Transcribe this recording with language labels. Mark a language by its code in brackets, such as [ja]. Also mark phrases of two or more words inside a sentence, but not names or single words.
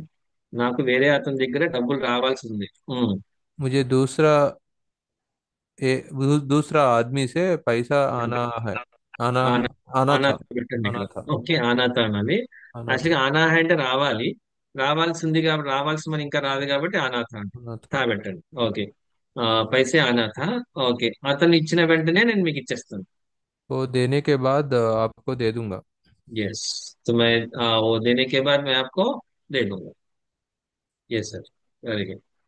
[te] నాకు వేరే అతని దగ్గర డబ్బులు రావాల్సింది. [hi] मुझे दूसरा आदमी से पैसा आना है। आना ఆనా. आना था। [te] ఆనాత పెట్టండి ఇక్కడ. [hi] आना था। [te] ఓకే. ఆనాత అనాలి. [hi] आना था। [te] యాక్చువల్గా ఆనాహ అంటే రావాలి. రావాల్సింది కాబట్టి, రావాల్సి మన ఇంకా రాదు కాబట్టి అనాథ అంట. [hi] आना था। తా [te] పెట్టండి. ఓకే. [hi] पैसे आना था. [te] ఓకే. అతను ఇచ్చిన వెంటనే నేను మీకు ఇచ్చేస్తాను. [hi] वो देने के बाद आपको दे दूंगा। यस. तो मैं वो देने के बाद मैं आपको दे दूंगा. [en] yes sir. very good.